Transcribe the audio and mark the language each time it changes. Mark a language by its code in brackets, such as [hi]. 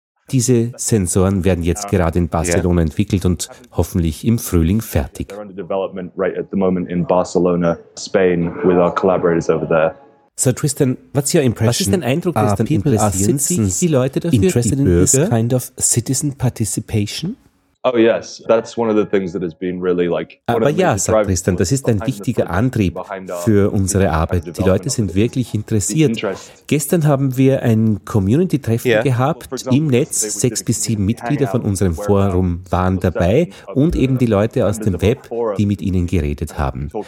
[de] Diese Sensoren werden jetzt gerade in Barcelona entwickelt und hoffentlich im Frühling fertig. So [en] Tristan, what's your impression? [de] Was ist dein Eindruck, interessieren sich die Leute dafür, [en] interested [de] in die Bürger? [en] This kind of citizen participation? Oh yes, that's one of the things that has been really like. [de] Aber ja, sagt Tristan, das ist ein wichtiger Antrieb für unsere Arbeit. Die Leute sind wirklich interessiert. Gestern haben wir ein Community-Treffen gehabt im Netz. 6 bis 7 Mitglieder von unserem Forum waren dabei und eben die Leute aus dem Web, die mit ihnen geredet haben.